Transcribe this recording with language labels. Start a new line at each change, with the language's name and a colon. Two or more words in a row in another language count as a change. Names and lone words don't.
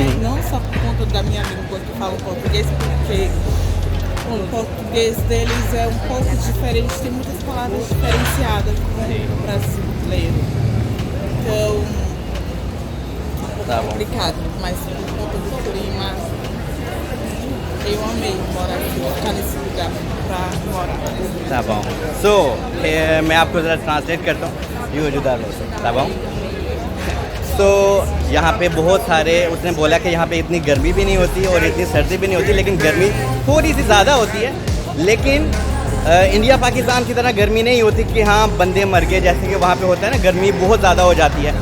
Portuguese: Não só por conta da minha língua que falo português, porque o português deles é um pouco diferente, tem muitas palavras diferenciadas do brasileiro. Então, um pouco complicado, mas por conta do clima, eu amei morar aqui, ficar nesse lugar pra morar. tá bom.
Hindi: So मैं आपको ज़रा ट्रांसलेट करता हूँ।
Portuguese: यू ajudar você, tá bom?
Hindi: तो यहाँ पे बहुत सारे, उसने बोला कि यहाँ पे इतनी गर्मी भी नहीं होती और इतनी सर्दी भी नहीं होती, लेकिन गर्मी थोड़ी सी ज़्यादा होती है। लेकिन इंडिया पाकिस्तान की तरह गर्मी नहीं होती कि हाँ बंदे मर गए, जैसे कि वहाँ पे होता है ना, गर्मी बहुत ज़्यादा हो जाती है।